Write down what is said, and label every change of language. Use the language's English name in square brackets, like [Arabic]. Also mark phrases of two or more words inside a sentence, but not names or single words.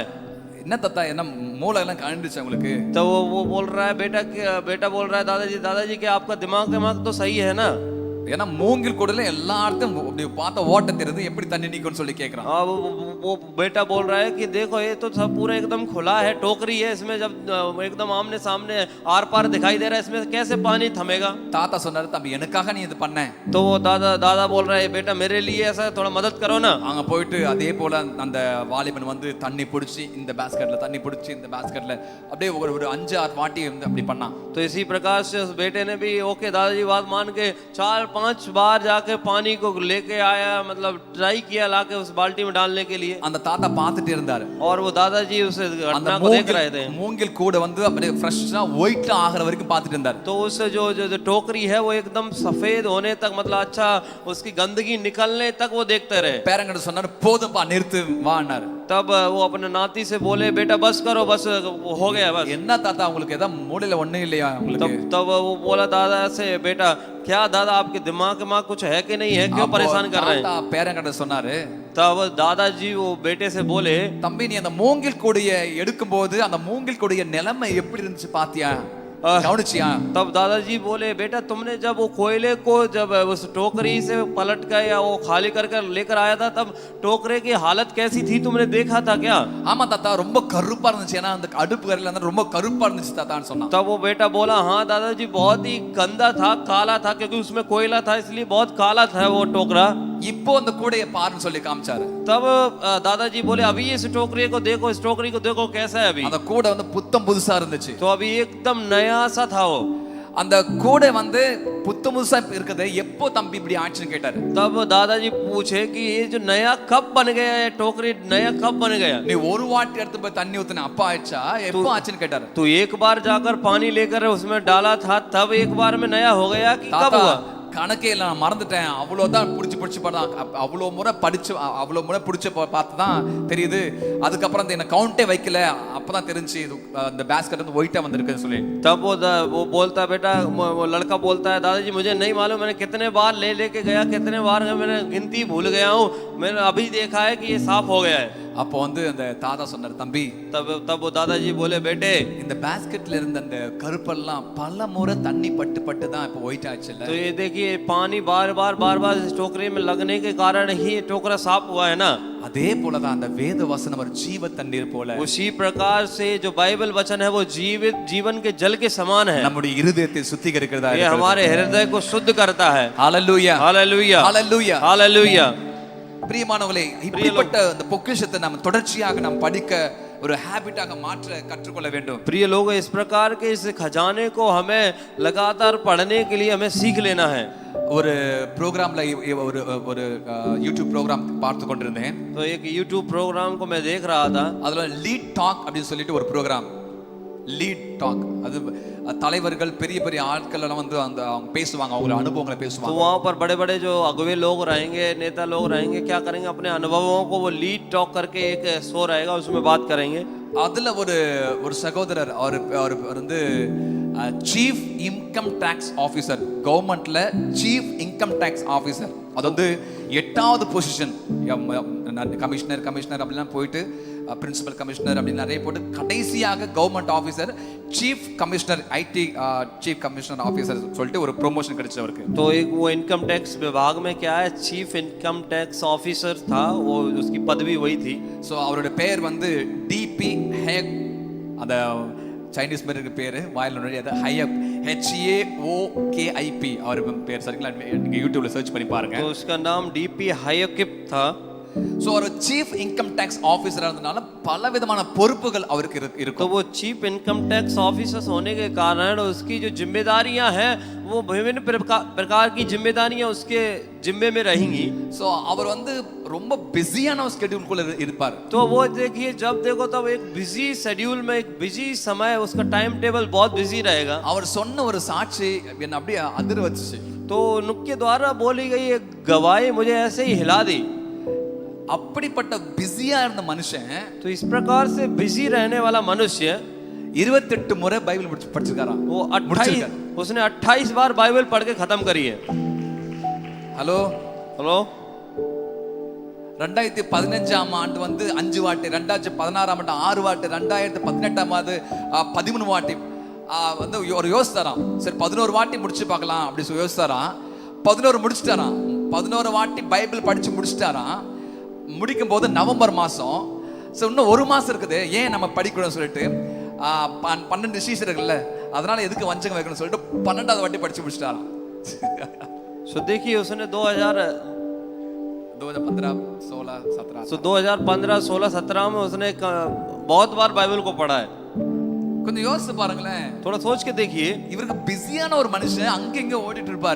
[Tamil] என்ன தாத்தா என்ன மூளை எல்லாம் கழிஞ்சிச்சு உங்களுக்கு. [Hindi] तो वो बोल रहा है बेटा बोल रहा है दादाजी क्या आपका दिमाग तो सही है ना. [Tamil] ஏன்னா மூங்கில் கூடல எல்லா இடத்தையும் அப்படி பார்த்தா ஓட்ட தெரியுது, எப்படி தண்ணி நிக்கும்னு சொல்லி கேக்குறான். [Hindi] वो बेटा बोल रहा है कि देखो ये तो सब पूरा एकदम खुला है, टोकरी है, इसमें जब एकदम आमने सामने आर पार दिखाई दे रहा है, इसमें कैसे पानी थमेगा. [Tamil] தாத்தா சொன்னாரு, தம்பி எனக்காக நீ இது பண்ண. [Hindi] तो वो दादा बोल रहा है बेटा मेरे लिए ऐसा थोड़ा मदद करो ना. [Tamil] அங்க போயிட்டு அதே போல அந்த வாலிபன் வந்து தண்ணி பிடிச்சி இந்த பேஸ்கெட்ல தண்ணி பிடிச்சி இந்த பேஸ்கெட்ல அப்படியே ஒரு 5-6 வாட்டி அப்படி பண்ணான். [Hindi] तो इसी प्रकार से उस बेटे ने भी ओके दादाजी बात मान के 4 4-5 बार जाके पानी को लेके आया, मतलब ट्राई किया लाके उस बाल्टी में डालने के लिए। [Tamil] அந்த தாத்தா பார்த்துட்டே இருந்தாரு. [Hindi] और वो दादाजी उस [Tamil] அந்த [Hindi] घटना को देख रहे थे। [Tamil] மூங்கில் கூட வந்து அப்படியே [English] fresh white [Tamil] ஆகிற வரைக்கும் பார்த்துட்டு இருந்தாரு. [Hindi] तो उस जो टोकरी है वो एकदम सफेद होने तक, मतलब अच्छा उसकी गंदगी निकलने तक वो देखते रहे। [Tamil] பேரங்கிட்ட சொன்னாரு, போதும்பா நிறுத்து வான்னாரு. [Hindi] तब वो अपने नाती से बोले, बेटा बस करो, बस हो गया बस। [Tamil] என்ன தாத்தா உங்களுக்கு ஏதா மூளையில ஒண்ணே இல்லையா உங்களுக்கு? [Hindi] तब वो बोला दादा से, बेटा क्या दादा आपके दिमाग में कुछ है कि नहीं है, क्यों परेशान कर रहे हैं? [Tamil] தாத்தா பேரங்கிட்ட சொன்னாரு, [Hindi] तब दादाजी वो बेटे से बोले, [Tamil] தம்பி நீ அந்த மூங்கில் கொடியை எடுக்கும்போது அந்த மூங்கில் கொடிய நிலைமை எப்படி இருந்துச்சு பாத்தியா, கவனிச்சியா? [Hindi] तब दादाजी बोले, बेटा तुमने जब वो कोयले को जब उस टोकरी से पलट कर या वो खाली कर कर लेकर आया था, तब टोकरे की हालत कैसी थी तुमने देखा था क्या? [Tamil] ஆமா தாத்தா ரொம்ப கருப்பா இருந்துச்சு, ஏன்னா அந்த அடுப்பு கரையில இருந்தா ரொம்ப கருப்பா இருந்துச்சு தாத்தான்னு சொன்னான். [Hindi] तब वो बेटा बोला, हाँ दादाजी बहुत ही गंदा था, काला था, क्योंकि उसमें कोयला था इसलिए बहुत काला था वो टोकरा। [Tamil] இப்போ அந்த கூடைய பாருன்னு சொல்லி காமிச்சாரு. [Hindi] तब दादाजी बोले, अभी इस टोकरी को देखो, इस टोकरी को देखो कैसा है अभी। [Tamil] அந்த கூடை வந்து புத்தம் புதுசா இருந்துச்சு. [Hindi] तो अभी एकदम नया सा था वो। [Tamil] அந்த கூடை வந்து புத்தம் புதுசா இருக்குது, எப்போ தம்பி இப்படி ஆச்சுன்னு கேட்டாரு. [Hindi] तब दादाजी पूछे कि ये जो नया कब बन गया है, टोकरी नया कब बन गया? [Tamil] நீ ஒரு வாட்டி எடுத்து போய் தண்ணி ஊத்துன அப்பா ஆயிடுச்சா, எப்போ ஆச்சுன்னு கேட்டாரு. [Hindi] तू एक बार जाकर पानी लेकर उसमें डाला था, तब एक बार में नया हो गया कि कब [Tamil] தாத்தா [Hindi] हुआ? [Tamil] கணக்கே இல்லை, நான் மறந்துட்டேன், அவ்வளோதான் பிடிச்சி அவ்வளோ முறை படிச்சு அவ்வளோ முறை பிடிச்சி பார்த்து தான் தெரியுது, அதுக்கப்புறம் அந்த என்ன கவுண்டே வைக்கல, அப்பதான் தெரிஞ்சு இந்த பேஸ்கெட் வந்து ஒயிட்டா வந்திருக்குன்னு சொல்லி. [Hindi] तब वो बोलता, बेटा वो लड़का बोलता है, दादाजी मुझे नहीं मालूम, मैंने कितने बार लेके गया, कितने बार मैंने गिनती भूल गया हूँ, मैंने अभी देखा है कि ये साफ हो गया है। [Tamil] அப்போ வந்து அந்த தாத்தா சொன்னார், தம்பி [Hindi] तब वो दादाजी बोले, बेटे [Tamil] இந்த பேஸ்கெட்ல இருந்த அந்த கருப்பெல்லாம் பல முறை தண்ணி பட்டு பட்டு தான் இப்போ ஒயிட் ஆச்சு இல்ல. [Hindi] तो ये देखिए पानी बार बार इस टोकरी में लगने के कारण ही ये टोकरा साफ हुआ है ना। [Tamil] அதே போலதான் அந்த வேத வசனம் ஒரு ஜீவ தண்ணீர் போல, [Hindi] उसी प्रकार से जो बाइबल वचन है वो जीवन के जल के समान है। [Tamil] நம்முடைய இருதயத்தை சுத்திகரிக்கிறதா [Hindi] ये हमारे हृदय को शुद्ध करता है। [Tamil] ஹalleluya [Hindi] हालेलुया [Tamil] ஹalleluya [Hindi] हालेलुया। [Tamil] பிரியமானவர்களே, இப்படிப்பட்ட அந்த பொக்கிஷத்தை நாம் தொடர்ச்சியாக நாம் படிக்க ஒரு ஹாபிட்டாக மாற்ற கற்றுக்கொள்ள வேண்டும். [Hindi] प्रिय लोग, इस प्रकार के इस खजाने को हमें लगातार पढ़ने के लिए हमें सीख लेना है। [Tamil] ஒரு ப்ரோக்ராம்ல ஒரு ஒரு யூடியூப் ப்ரோக்ராம் பார்த்து கொண்டிருந்தேன். [Hindi] तो एक यूट्यूब प्रोग्राम को मैं देख रहा था, [Tamil] அதுல லீட் டாக் அப்படின்னு சொல்லிட்டு ஒரு ப்ரோக்ராம், லீட் டாக், அது தலைவர்கள் பெரிய பெரிய ஆட்கள் எல்லாம் வந்து அந்த அவங்க பேசுவாங்க, அவங்க அனுபவங்களை [Hindi] तो [Tamil] பேசுவாங்க. [Hindi] वहाँ पर बड़े बड़े जो अगुवे लोग रहेंगे, नेता लोग रहेंगे, क्या करेंगे, अपने अनुभवों को वो लीड टॉक करके एक शो रहेगा उसमें बात करेंगे। [Tamil] அதுல ஒரு சகோதரர் அவர் வந்து [English] chief income tax officer, [Tamil] கவர்மெண்ட்ல [English] chief income tax officer, [Tamil] அது வந்து 8வது பொசிஷன், கமிஷனர் அப்படிலாம் போயிட்டு [English] principal commissioner [Tamil] அப்படின்னு நிறைய போட்டு கடைசியாக [English] government officer chief commissioner, IT chief commissioner officer [Tamil] சொல்லிட்டு ஒரு ப்ரொமோஷன் கிடைச்சு அவருக்கு. [Hindi] तो एक वो [English] income tax [Hindi] विभाग में क्या है, [English] chief income tax officer [Hindi] था, वो उसकी पदवी वही थी। [Tamil] ஸோ அவரோட பேர் வந்து டிபி ஹேக், அந்த சைனீஸ் பேர் இருக்கு, பேர் வாயில் நுழையாது, ஹையப், HAOKIP அவர் பேர், சரிங்களா? நீங்க யூடியூப்ல சர்ச் பண்ணி பாருங்க. [Hindi] तो उसका नाम डीपी हायकिप था। [Tamil] ஸோ ஒரு [English] chief income tax officer [Tamil] இருந்தனால பல விதமான பொறுப்புகள் அவருக்கு [Hindi] तो [Tamil] இருக்கும். [Hindi] वो [English] chief income tax officer [Hindi] होने के कारण उसकी जो जिम्मेदारियां हैं वो विभिन्न प्रकार की जिम्मेदारियां उसके जिम्मे में रहेंगी। [Tamil] ஸோ அவர் வந்து ரொம்ப பிஸியான ஒரு ஸ்கெடியூல்குள்ள இருப்பார். [Hindi] तो वो देखिए, जब देखो तब एक [English] busy schedule [Hindi] में, एक बिजी समय, उसका [English] time table [Hindi] बहुत बिजी रहेगा। [Tamil] அவர் சொன்ன ஒரு சாட்சி என்ன அப்படியே அதிர வச்சுச்சு. [Hindi] तो उनके द्वारा बोली गई एक गवाही मुझे ऐसे ही हिला दी। [Tamil] அப்படிப்பட்ட பிஸியா இருந்த மனுஷன், [Hindi] तो इस प्रकार से बिजी रहने वाला मनुष्य [Tamil] 28 முறை பைபிள் படிச்சிருக்காராம். [Hindi] वो 28 उसने 28 बार बाइबल पढ़ के खत्म करी है। [Tamil] ஹலோ [Hindi] हेलो [Tamil] 2015ஆம் ஆண்டு வந்து 5 வாட்டி, 2016ஆம் ஆண்டு 6 வாட்டி, 2018ஆம் ஆண்டு 13 வாட்டி வந்து ஒரு யோசித்தாராம். சரி 11 வாட்டி முடிச்சு பார்க்கலாம் அப்படி சொல்லி யோசித்தாராம். 11 முடிச்சிட்டாராம். 11 வாட்டி பைபிள் படிச்சு முடிச்சிட்டாராம். முடிக்கும் போது நவம்பர் மாசம், இன்னும் ஒரு மாசம் இருக்குது, ஏன் நம்ம படிக்கணும்னு சொல்லிட்டு 12 சீசர்கள்ல, அதனால எதுக்கு வஞ்சகம் வைக்கணும்னு சொல்லிட்டு 12வது வாட்டி படிச்சு முடிச்சிட்டாராம். [Hindi] सो देखिए उसने 2015 16 17 2015 16 17 में उसने बहुत बार बाइबल को पढ़ा है। [Tamil] கொஞ்சம் யோசிச்சு பாருங்களேன். [Hindi] थोड़ा सोच के देखिए, [Tamil] இவருக்கு பிஸியான ஒரு மனுஷன் அங்க இங்க ஓடிட்டு இருப்பாரு.